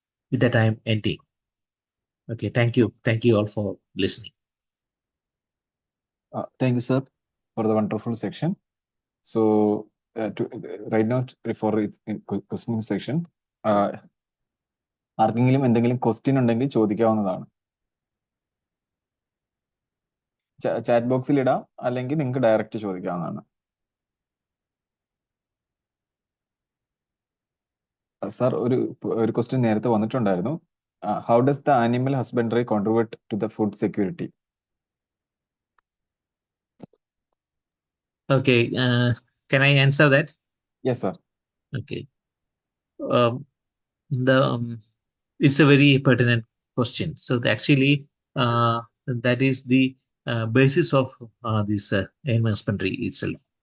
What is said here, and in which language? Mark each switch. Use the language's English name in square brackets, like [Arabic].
[English] With that, I am ending. Okay, thank you. Thank you all for listening. Thank you, sir, for the wonderful section. So, right now, for question section, [Malayalam] ആർക്കെങ്കിലും എന്തെങ്കിലും question ഉണ്ടെങ്കിൽ ചോദിക്കാവുന്നതാണ്. Chat ബോക്സിൽ ഇടാം, അല്ലെങ്കിൽ നിങ്ങൾക്ക് direct ചോദിക്കാവുന്നതാണ്. Sir, ഒരു question നേരത്തെ വന്നിട്ടുണ്ടായിരുന്നു. [English] How does the animal husbandry contribute to the food security? Okay, can I answer that? Yes, sir. Okay. The It's a very pertinent question. So actually, that is the basis of this animal husbandry itself.